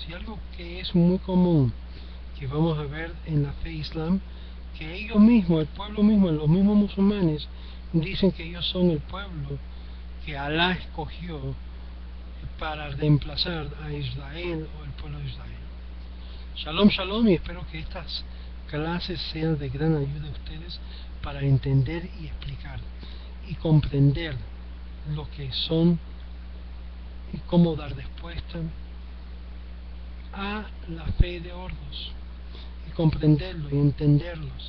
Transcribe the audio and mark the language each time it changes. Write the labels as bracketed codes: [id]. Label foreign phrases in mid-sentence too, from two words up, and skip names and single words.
[es] Y algo que es muy común, que vamos a ver en la fe islam, que ellos mismos, el pueblo mismo, los mismos musulmanes, dicen que ellos son el pueblo que Alá escogió para reemplazar a Israel o el pueblo de Israel. [he] Shalom, shalom, [es] y espero que estas clases sean de gran ayuda a ustedes para entender y explicar y comprender lo que son y cómo dar respuesta a la fe de otros y comprenderlo y entenderlos.